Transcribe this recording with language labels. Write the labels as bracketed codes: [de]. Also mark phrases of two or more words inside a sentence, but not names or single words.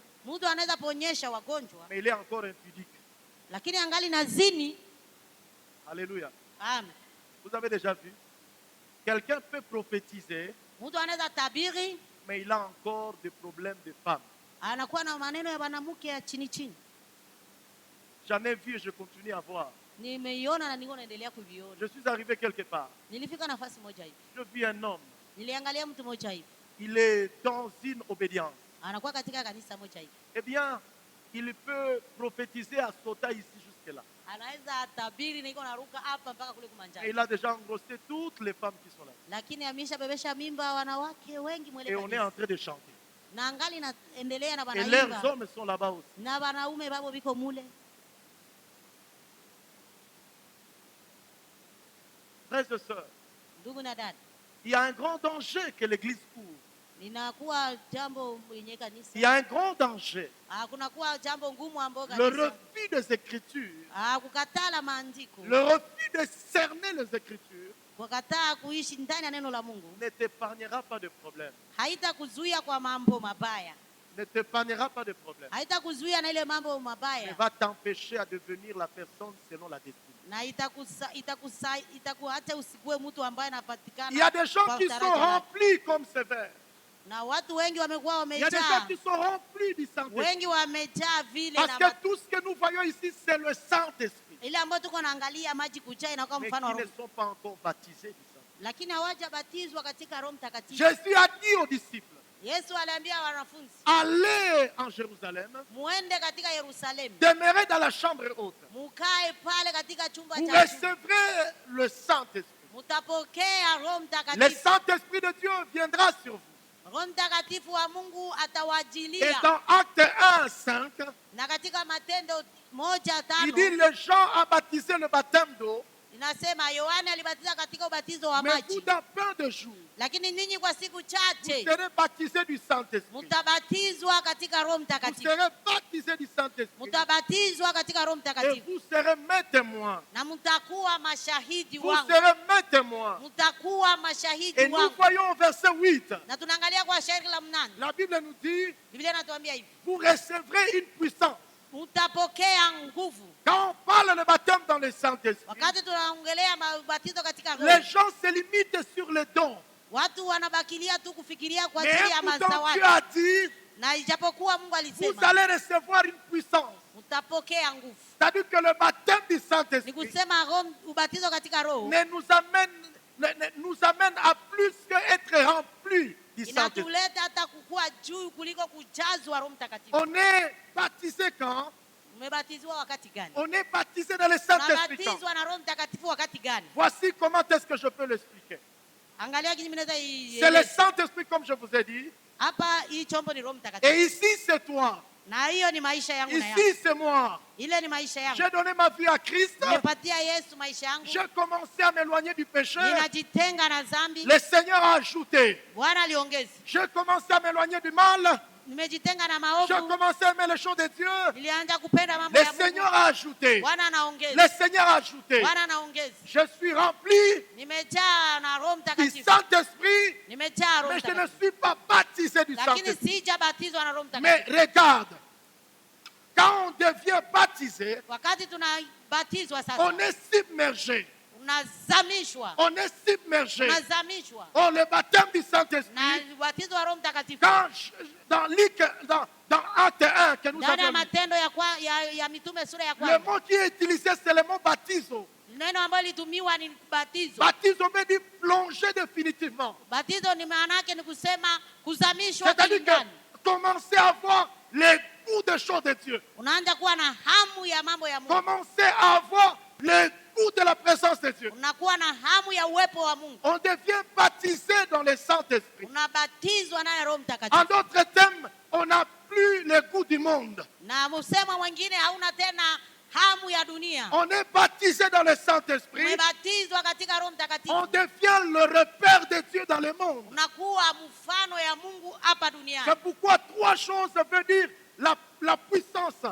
[sw] Mtu anaweza ponyesha wagonjwa, [fr] mais il est encore impudique. [sw] lakini angali na zini. [fr] Alléluia. Amen. Vous avez déjà vu? Quelqu'un peut prophétiser, [sw] Mtu anaweza tabiri, [fr] mais il a encore des problèmes de femme. [sw] anakuwa na maneno ya mwanamke ya chini chini. [fr] J'en ai vu et je continue à voir. [sw] Nimeiona na niko naendelea kuviona. [fr] Je suis arrivé quelque part. [sw] Nilifika nafasi moja hivi, [fr] Je vis un homme. [sw] niliangalia mtu moja hivi, [fr] Il est dans une obédience. [sw] anakuwa katika kanisa moja hivi. [fr] Eh bien, il peut prophétiser à sauter ici jusque-là. [sw] Anaweza tabiri na iko naruka hapa mpaka kule [fr] Et [sw] kumanjani, [fr] il a déjà engrossé toutes les femmes qui sont là. [sw] lakini ameshabebesha mimba wanawake wengi mwele [fr] Et on est [sw] kanisa. [fr] en train de chanter. [sw] Na angali naendelea na [fr] Et leurs [sw] banaimba [fr] hommes sont là-bas aussi. [sw] na wanaume babo biko mule. [fr] Frères et sœurs, [sw] Ndugu na dada, [fr] il y a un grand danger que l'Église court. [sw] linakuwa jambo yenye [fr] Il [sw] kanisa, [fr] y a un grand danger. [sw] kunakuwa jambo ngumu ambao [fr] Le [sw] kanisa [fr] refus des Écritures, [sw] kukatala maandiko, [fr] le refus de cerner les Écritures [sw] kukataa kuishi ndani ya neno la Mungu [fr] ne t'épargnera pas de problème. [sw] haitakuzuia kwa mambo mabaya, [fr] Ne t'épargnera pas de problème. [sw] haitakuzuia na ile mambo [fr] Mais [sw] mabaya, [fr] va t'empêcher à devenir la personne selon la destinée. [sw] na itakuacha usikue mtu ambaye anapatikana. [fr] Il y a des gens [sw] kwa [fr] qui sont [sw] utaratibu wake. [fr] remplis comme ce verre. [sw] Na watu wengi wamekuwa [fr] Il y a des gens [sw] wamejaa, [fr] qui sont remplis du Saint-Esprit. [sw] wengi wamejaa vile [fr] Parce [sw] na [fr] que tout ce que nous voyons ici, c'est le Saint-Esprit. [sw] ile ambayo tuko naangalia maji kujaa inakuwa [fr] Mais [sw] mfano wa [fr] qui ne [sw] Roho, [fr] sont pas encore baptisés du Saint-Esprit. [sw] lakini hawajabatizwa katika Roho Mtakatifu. [fr] Jésus a dit aux disciples, [sw] Yesu aliambia wanafunzi, [fr] allez en Jérusalem, [sw] muende katika Yerusalemu, [fr] demeurez dans la chambre haute. [sw] mukae pale katika chumba [fr] Vous [sw] cha juu, [fr] recevrez le Saint-Esprit. [sw] mutapokea Roho [fr] Le [sw] Mtakatifu. [fr] Saint-Esprit de Dieu viendra sur vous. [sw] Roho Mtakatifu wa Mungu [fr] Et [sw] atawajilia. [fr] dans Acte 1, 5, [sw] Na katika Matendo 1:5 [fr] il dit, les gens ont baptisé le baptême d'eau, [sw] inasema Yohane alibatiza katika ubatizo wa [fr] mais vous, [sw] maji, [fr] dans peu de jours, [sw] lakini ninyi kwa siku [fr] vous [sw] chache [fr] serez baptisés du Saint-Esprit. [sw] mutabatizwa katika Roho [fr] Vous [sw] Mtakatifu, [fr] serez baptisés du Saint-Esprit. [sw] mutabatizwa katika Roho [fr] Et [sw] Mtakatifu, [fr] vous serez mes témoins. [sw] na mtakuwa mashahidi [fr] Vous [sw] wangu, [fr] serez mes témoins. [sw] mtakuwa mashahidi [fr] Et nous [sw] wangu. [fr] voyons au verset 8, [sw] Na tunaangalia kwa shairi la 8, [fr] la Bible nous dit, [sw] Biblia inatuambia hivi, [fr] vous recevrez une puissance. [sw] mtapokea nguvu. [fr] Quand on parle de baptême dans le Saint-Esprit, [sw] Wakati tunaongelea ubatizo katika [fr] les [sw] Roho, [fr] gens se limitent sur les dons. [sw] watu wanabakilia tu kufikiria kwa [fr] Mais [sw] ajili ya [fr] pourtant [sw] mazawadi, [fr] Dieu a dit, [sw] na ijapokuwa Mungu [fr] vous [sw] alisema [fr] allez recevoir une puissance. [sw] mtapokea nguvu. [fr] C'est-à-dire que le baptême du [sw] Ni [fr] Saint-Esprit [sw] kusema ubatizo katika Roho [fr] ne nous amène à plus qu'être rempli du Saint-Esprit. [sw] inatuleta hata kukua juu kuliko kujazwa Roho Mtakatifu. [fr] On est baptisé quand? [sw] Umebatizwa wakati gani? [fr] On est baptisé dans le Saint-Esprit quand? [sw] Unabatizwa na Roho Mtakatifu wakati gani? [fr] Voici comment est-ce que je peux l'expliquer. [sw] Angalia jinsi mnaweza [fr] C'est le Saint-Esprit comme je vous ai dit. [sw] hapa. Hii chombo ni Roho Mtakatifu, [fr] Et ici c'est toi. [sw] na hiyo ni maisha yangu na yako. [fr] Ici c'est moi. [sw] Ile ni maisha yangu. [fr] J'ai donné ma vie à Christ. [sw] Nimepatia Yesu maisha yangu, [fr] J'ai commencé à m'éloigner du péché. [sw] ninajitenga na dhambi, [fr] Le Seigneur a ajouté. [sw] Bwana aliongeza. [fr] J'ai commencé à m'éloigner du mal. [sw] Nimejitenga na [fr] J'ai [sw] maovu, [fr] commencé à aimer les choses de Dieu. [sw] nilianza kupenda mambo [fr] Le [sw] ya [fr] Seigneur [sw] Mungu. [fr] a ajouté. [sw] Bwana anaongeza, [fr] Le Seigneur a ajouté. [sw] Bwana anaongeza. [fr] Je suis rempli [sw] Nimejaa na Roho [fr] du [sw] Mtakatifu, [fr] Saint-Esprit, [sw] nimejaa Roho [fr] mais je ne [sw] Mtakatifu, [fr] suis pas baptisé du [sw] lakini [fr] Saint-Esprit. [sw] sijabatizwa na Roho [fr] Mais [sw] Mtakatifu. [fr] regarde, quand on devient baptisé, [sw] Wakati tunabatizwa sasa, [fr] on est submergé. [sw] unazamishwa, [fr] On est submergé. [sw] unazamishwa [fr] Oh, le baptême du [sw] na [fr] Saint-Esprit, [sw] ubatizo wa Roho Mtakatifu. [fr] dans Acte 1 que nous [sw] Ndani ya [fr] avons lu, [sw] Matendo ya Mitume sura ya [fr] le [sw] kwanza, [fr] mot qui est utilisé, c'est le mot baptizo. [sw] neno ambalo litumiwa ni batizo. [fr] Baptizo veut dire plonger définitivement. [sw] Batizo ni maana yake ni kusema kuzamishwa [fr] C'est-à-dire [sw] kilindani. [fr] que commencer à avoir les goûts des choses de Dieu. [sw] Unaanza kuwa na hamu ya mambo ya Mungu, [fr] Commencer à avoir les goûts de la présence de Dieu. [sw] unakuwa na hamu ya uwepo wa Mungu, [fr] On devient baptisé dans le Saint-Esprit. [sw] unabatizwa naye Roho [fr] En [sw] Mtakatifu. [fr] d'autres termes, on n'a plus les goûts du monde. [sw] Na msemo mwingine, hauna tena hamu ya ya dunia. [fr] On est baptisé dans le Saint-Esprit. [sw] Umebatizwa katika Roho Mtakatifu. [fr] On devient le repère de Dieu dans le monde. [sw] Unakuwa mfano ya Mungu hapa duniani. [fr] C'est pourquoi trois choses veut dire la puissance.